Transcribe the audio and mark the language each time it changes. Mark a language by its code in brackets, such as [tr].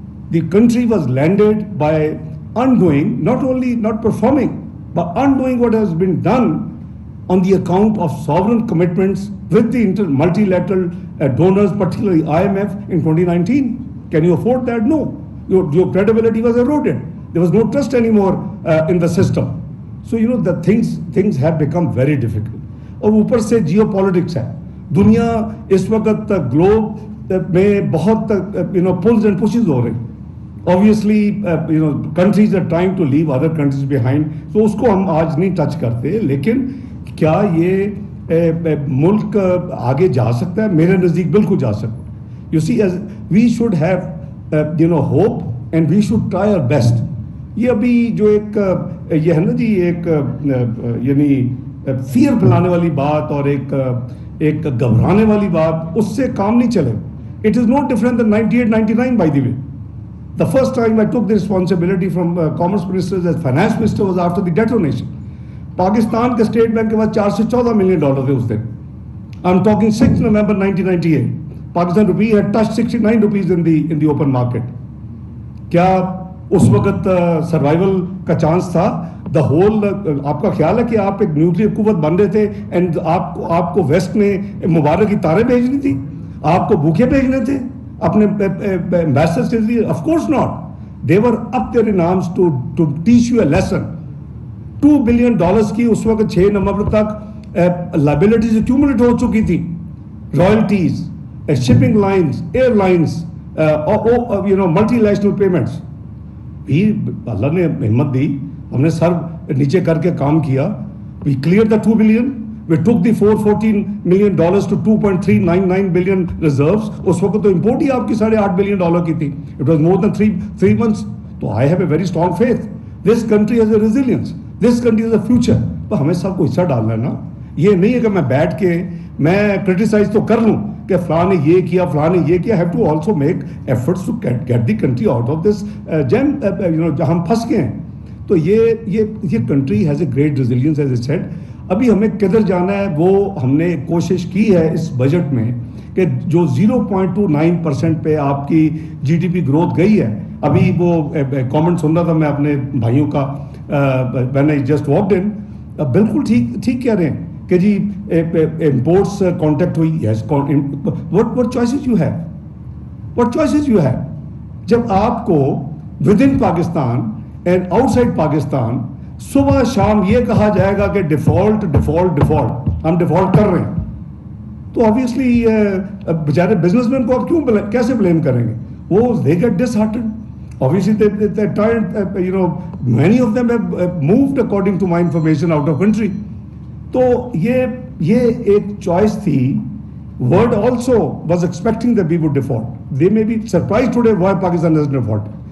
[en] The country was landed by undoing, not only not performing, but undoing what has been done on the account of sovereign commitments with the multilateral donors, particularly IMF in 2019. Can you afford that? No. Your credibility was eroded. There was no trust anymore in the system. So the things have become very difficult. [ur] اور اوپر سے Jio politics ہے. دنیا اس وقت Globe میں بہت [en] pulls and pushes [ur] ہو رہے ہیں. [en] Obviously, countries are trying to leave other countries behind. [ur] So اس کو ہم آج نہیں ٹچ کرتے. لیکن کیا یہ ملک آگے جا سکتا ہے؟ میرے نزدیک بالکل جا سکتا ہے. [en] You see, we should have hope and we should try our best. [ur] یہ ابھی جو یہ ہے نا جی, ایک یعنی فیئر پھیلانے والی بات اور ایک گھبرانے والی بات, اس سے کام نہیں چلے. [en] It is no different than 98-99 by the way. The first time I took the responsibility from Commerce Minister as Finance Minister was after the detonation. [ur] Pakistan کے اسٹیٹ بینک کے پاس $414 million تھے اس دن. [en] I'm talking 6 November 1998. Pakistan rupee had touched 69 rupees in the open market. [ur] کیا اس وقت survival کا chance تھا؟ The whole آپ کا خیال ہے کہ آپ ایک نیوکلیر قوت بن رہے تھے اینڈ آپ کو ویسٹ نے مبارک کی تاریں بھیجنی تھی, آپ کو بھوکے بھیجنے تھے اپنے ایمبیسڈرز کے لیے؟ [en] Of course not. They were up there in arms to teach you a lesson. [ur] $2 billion کی اس وقت 6 نومبر تک لائبلٹیز ایکیومولیٹ ہو چکی تھی. [en] Royalties, shipping lines, airlines, multinational payments. [ur] بھی اللہ نے ہمت دی, ہم نے سر نیچے کر کے کام کیا. [en] We cleared the $2 billion. We took the $414 million to $2.399 billion reserves. [ur] اس وقت تو امپورٹ ہی آپ کی $8.5 billion کی تھی. [en] It was more than three months. تو I have a very strong faith. This country has a resilience. This country has a future. [ur] تو ہمیں سب کو حصہ ڈالنا ہے نا. یہ نہیں ہے کہ میں بیٹھ کے میں کرٹیسائز تو کر لوں کہ فلاں نے یہ کیا, فلاں نے یہ کیا. [en] I have to also make efforts to get the country out of this jam, [ur] جہاں ہم پھنس گئے ہیں. تو یہ [en] Country has a great resilience as I said. [ur] ابھی ہمیں کدھر جانا ہے وہ ہم نے کوشش کی ہے اس بجٹ میں کہ جو 0.29% پہ آپ کی GDP گروتھ گئی ہے. ابھی وہ کامنٹ سن رہا تھا میں اپنے بھائیوں کا [en] when I just walked in. [ur] بالکل ٹھیک کہہ رہے ہیں کہ جی امپورٹس کانٹیکٹ ہوئی. [en] Yes, what choices you have? What choices you have? [ur] جب آپ کو [en] with in Pakistan and outside Pakistan [ur] صبح شام یہ کہا جائے گا کہ ڈیفالٹ ہم ڈیفالٹ کر رہے ہیں, تو obviously بیچارے بزنس مین کو آپ کیسے بلیم کریں گے؟ وہ [en] they get disheartened. Obviously they tried, many of them have moved according to my information out of country. [ur] تو یہ ایک چوائس تھی. [en] World also was expecting that we would default. They may be surprised today why Pakistan doesn't default.